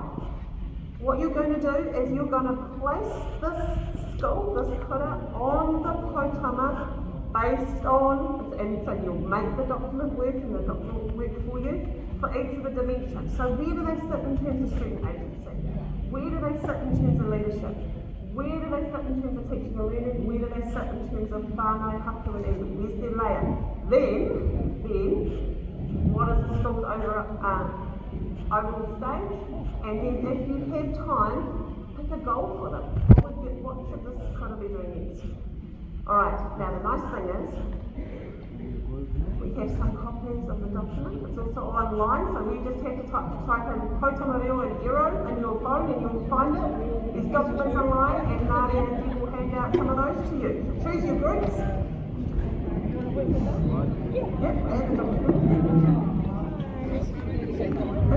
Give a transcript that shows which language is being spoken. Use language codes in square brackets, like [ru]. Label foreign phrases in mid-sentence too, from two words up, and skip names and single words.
[en] What you're going to do is you're going to place this skull, this cutter, on the poutama based on, and so you'll make the document work and the document will work for you for each of the dimensions. So where do they sit in terms of student agency? Where do they sit in terms of leadership? Where do they sit in terms of teaching and learning? Where do they sit in terms of whānau, haku and iwi? Where's their layer? Then, what is the school's overall stage? And then if you have time, pick a goal for them. What should this kind of be doing next? Alright, now the nice thing is, we have some copies of the document. It's also online, so we just have to type in poutama reo and ero in your phone and you'll find it. There's documents online and Nadia and Deb will hand out some of those to you. Choose your groups. Yep, and the document.